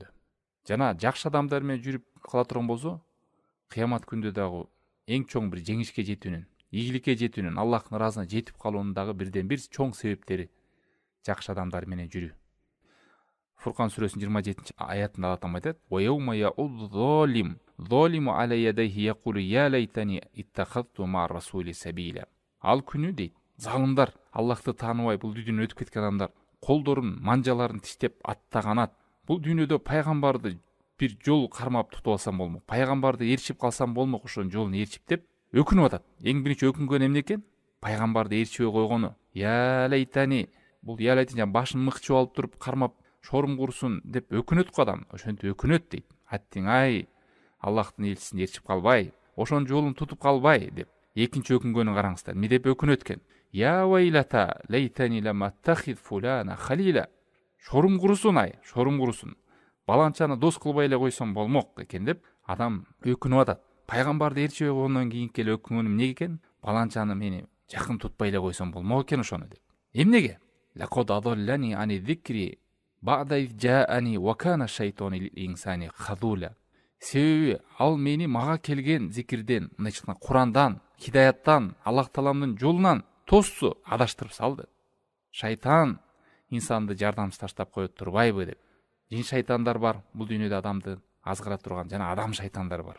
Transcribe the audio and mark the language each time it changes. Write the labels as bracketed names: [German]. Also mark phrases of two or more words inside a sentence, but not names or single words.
[Kyrgyz] Жана жакшы адамдар менен жүрүп кала турган болсо, кыямат күндө дагы эң чоң бир жеңишке жетүүнүн, ийгиликке жетүүнүн, Аллахтын ыраазына жетип калуунун дагы бирден бир чоң себептери жакшы адамдар менен жүрүү." Фуркан сүрөсүнүн 27-аятында Алла Таала айтат: [Arabic] "ويوم يعض الظالم على يديه يقول يا ليتني اتخذت مع الرسول سبيلا." [Kyrgyz] Ал күнү дейт, залымдар, Аллахты тааныбай бул дүйнөдөн өтүп кеткен адамдар колдорун, манжаларын тиштеп аттаганат. Бул дүйнөдө пайгамбарды бир жол кармап тутуп алсам болмок, пайгамбарды ээрчип калсам болмок, ошонун жолун ээрчип деп өкүнүп атат. Эң биринчи өкүнгөн эмне экен? Пайгамбарды ээрчибей койгону. [Arabic] يا ليتني, [Kyrgyz] бул [Arabic] يا ليتني [Kyrgyz] башын мыкчып алып туруп кармап шорум курсун деп өкүнөт го адам. Ошентип өкүнөт дейт. Аттиң ай, Аллахтын элчисин ээрчип калбай, ошонун жолун тутуп калбай деп. Экинчи өкүнгөнүн караңыздар. Эмне деп өкүнөт экен? [Arabic] يا ويلتى ليتني لم أتخذ فلانا خليلا. [Kyrgyz] Шорум курсун ай, шорум курсун. Баланчаны дос кылбай эле койсом болмок экен деп адам өкүнүп атат. Пайгамбарды ээрчибей койгондон кийинки эле өкүнгөнүм эмне экен? Баланчаны мени жакын тутпай эле койсом болмок экен ошону деп. Эмнеге? [Arabic] لقد أضلني عن الذكر بعد إذ جاءني وكان الشيطان للإنسان خذولا. [Kyrgyz] Себеби ал мени мага келген зикирден, мындай Курандан, хидаяттан, Аллах Тааламдын жолунан тосчу адаштырып салды. Шайтан инсанды жардамсыз таштап коет турбайбы деп. Жин шайтандар бар, бул дүйнөдө адамды азгыра турган, жана адам шайтандар бар.